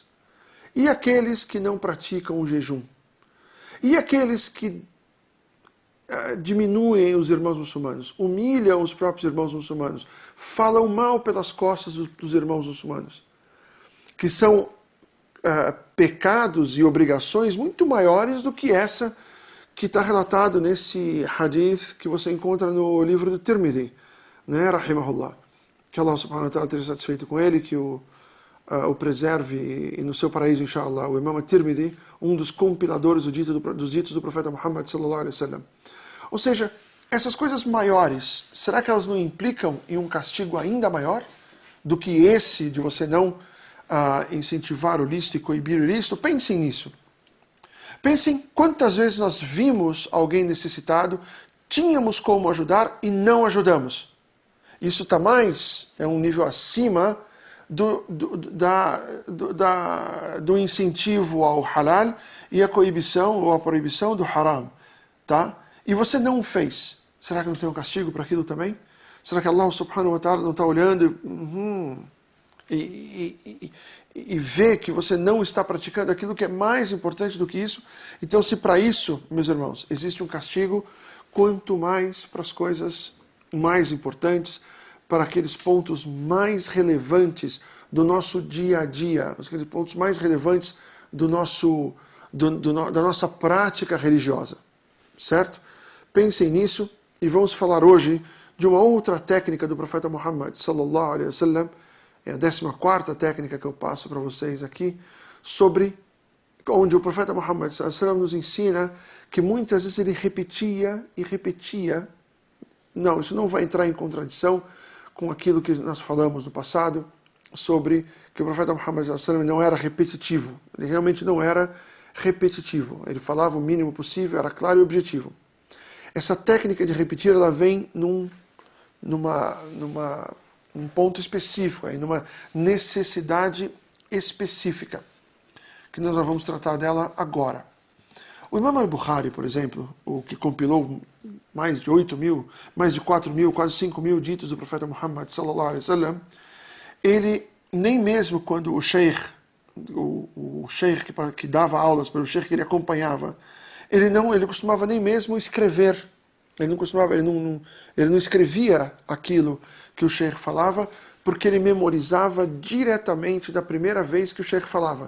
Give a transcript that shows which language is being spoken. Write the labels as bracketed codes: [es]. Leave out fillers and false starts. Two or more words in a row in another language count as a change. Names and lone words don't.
[pt] E aqueles que não praticam o jejum? E aqueles que diminuem os irmãos muçulmanos, humilham os próprios irmãos muçulmanos, falam mal pelas costas dos irmãos muçulmanos, que são pecados e obrigações muito maiores do que essa que está relatado nesse hadith que você encontra no livro do Tirmidhi, né, rahimahullah. Que Allah [ar] سبحانه وتعالى [pt] esteja satisfeito com ele, que o preserve e no seu paraíso, inshallah. O Imam Tirmidhi, um dos compiladores dos ditos do profeta Muhammad [ar] صلى الله عليه وسلم. [pt] Ou seja, essas coisas maiores, será que elas não implicam em um castigo ainda maior do que esse de você não incentivar o lícito e coibir o ilícito? Pensem nisso. Pensem quantas vezes nós vimos alguém necessitado, tínhamos como ajudar e não ajudamos. Isso está mais, é um nível acima do incentivo ao halal e a coibição ou a proibição do haram. Tá? E você não o fez. Será que não tem um castigo para aquilo também? Será que Allah [ar] سبحانه وتعالى [pt] não está olhando e vê que você não está praticando aquilo que é mais importante do que isso? Então, se para isso, meus irmãos, existe um castigo, quanto mais para as coisas mais importantes, para aqueles pontos mais relevantes do nosso dia a dia, aqueles pontos mais relevantes da nossa prática religiosa. Certo? Pensem nisso e vamos falar hoje de uma outra técnica do profeta Muhammad [ar] صلى الله عليه وسلم. [pt] É a 14ª técnica que eu passo para vocês aqui, onde o profeta Muhammad [ar] صلى الله عليه وسلم [pt] nos ensina que muitas vezes ele repetia e repetia. Não, isso não vai entrar em contradição com aquilo que nós falamos no passado, sobre que o profeta Muhammad [ar] صلى الله عليه وسلم [pt] não era repetitivo. Ele realmente não era repetitivo. Ele falava o mínimo possível, era claro e objetivo. Essa técnica de repetir, ela vem num ponto específico, aí, numa necessidade específica, que nós vamos tratar dela agora. O Imam al-Bukhari, por exemplo, o que compilou mais de 8.000, mais de 4.000, quase 5.000 ditos do profeta Muhammad [ar] صلى الله عليه وسلم, [pt] ele, nem mesmo quando o sheikh que dava aulas para o sheikh que ele acompanhava, ele costumava nem mesmo escrever. Ele não escrevia aquilo que o sheikh falava, porque ele memorizava diretamente da primeira vez que o sheikh falava.